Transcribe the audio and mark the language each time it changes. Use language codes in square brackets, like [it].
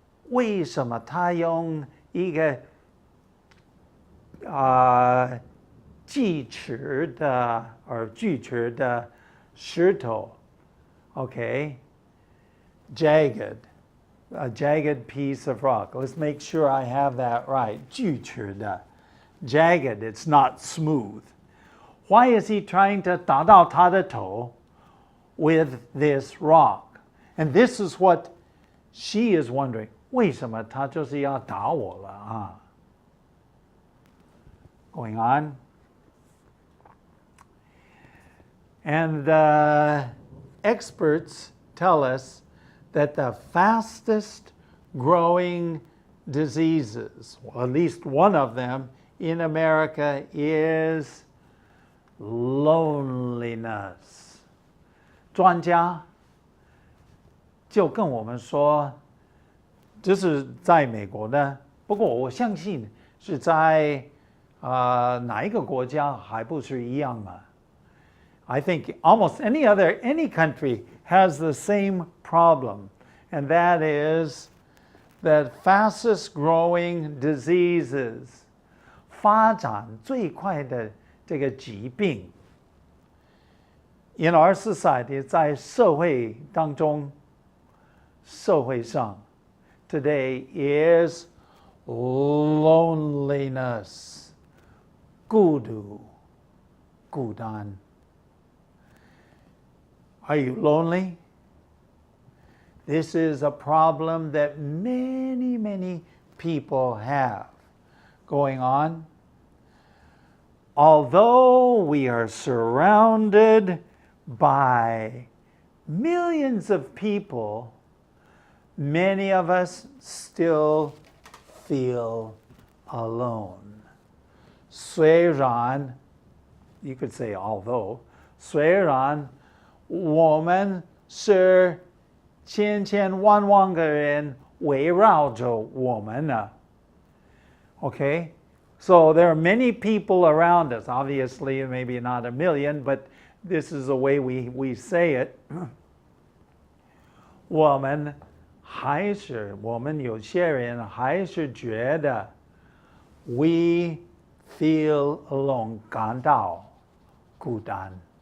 [zh] 为什么他用一个锯齿的石头 [en] okay, a jagged piece of rock. Let's make sure I have that right. [zh] 锯齿的 [en] jagged, it's not smooth. Why is he trying to [zh] 打到他的头 [en] with this rock? And this is what she is wondering. [zh] 为什么他就是要打我了啊? [en] Going on. And experts tell us that the fastest growing diseases, well, at least one of them in America, is loneliness. [zh] 专家就跟我们说，这是在美国的，不过我相信是在哪一个国家还不是一样嘛。 [en] I think almost any country has the same problem, and that is that fastest growing diseases, [zh] 发展最快的这个疾病 [en] in our society, [zh] 在社会当中，社会上 [en] today is loneliness, [zh] 孤独，孤单。 [en] Are you lonely? This is a problem that many people have going on. Although we are surrounded by millions of people, many of us still feel alone. [zh] 虽然 [en] you could say although, [zh] 虽然我们是千千万万个人围绕着我们呢。 [en] Okay? So there are many people around us. Obviously, maybe not a million, but this is the way we say it. [zh] 我们有些人还是觉得 [en] we feel alone, [zh] 感到孤单。